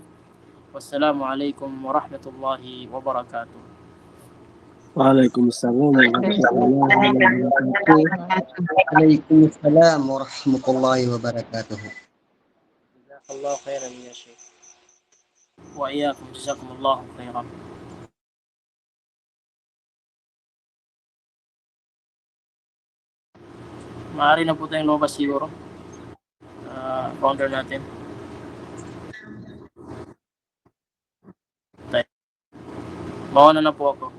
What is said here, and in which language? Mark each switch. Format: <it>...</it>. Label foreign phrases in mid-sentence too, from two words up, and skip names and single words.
<ar>والسلام عليكم ورحمة الله وبركاته. وعليكم السلام ورحمة الله وبركاته. عليكم السلام ورحمة الله وبركاته. جزاك الله خيرا يا شيخ. وإياكم جزاكم الله خيرا.</ar> <tl>Maaari na po tayong lumabas siguro. Founder natin. Mauna na po ako.</tl>